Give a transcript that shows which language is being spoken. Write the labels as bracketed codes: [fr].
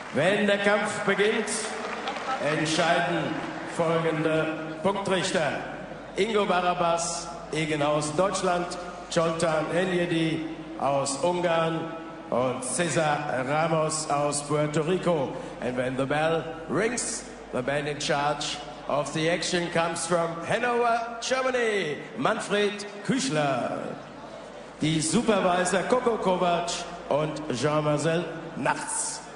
[de] Wenn der Kampf beginnt, entscheiden folgende Punktrichter. Ingo Barabas, Egen aus Deutschland, Zoltan Enyedi aus Ungarn und Cesar Ramos aus Puerto Rico. [en] And when the bell rings, the man in charge of the action comes from Hanover, Germany, Manfred Küchler. [de] Die Supervisor Coco Kovac und Jean-Marcel Nachts.